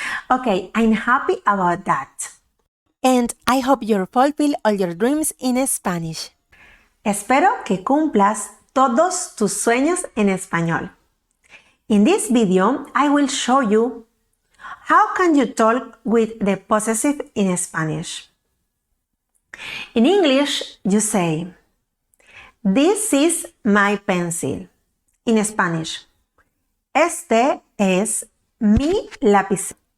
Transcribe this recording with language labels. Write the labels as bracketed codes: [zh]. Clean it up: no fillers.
[en] Okay, I'm happy about that. And I hope you fulfill all your dreams in Spanish. [es] Espero que cumplas todos tus sueños en español. [en] In this video, I will show you how can you talk with the possessive in Spanish. In English, you say, "This is my pencil." In Spanish, [es] este es mi lápiz.